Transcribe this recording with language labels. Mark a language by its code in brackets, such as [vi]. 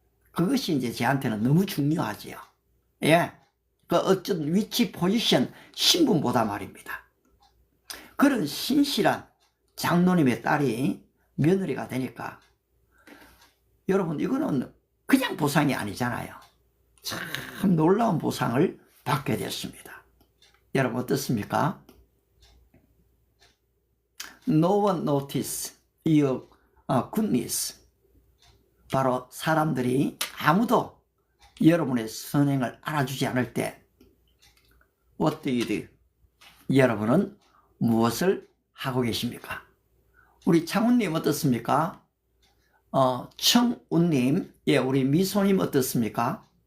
[ko] 그것이 이제 저한테는 너무 중요하지요. 예, 그 어떤 위치, 포지션, 신분보다 말입니다. 그런 신실한 장로님의 딸이 며느리가 되니까 여러분 이거는 그냥 보상이 아니잖아요. 참 놀라운 보상을 받게 됐습니다. 여러분 어떻습니까? [en] No one notice your goodness. [ko] 바로 사람들이 아무도 여러분의 선행을 알아주지 않을 때 [en] What do you do? [ko] 여러분은 무엇을 하고 계십니까? 우리 창훈님 어떻습니까? 청운님, 예, 우리 미소님 어떻습니까?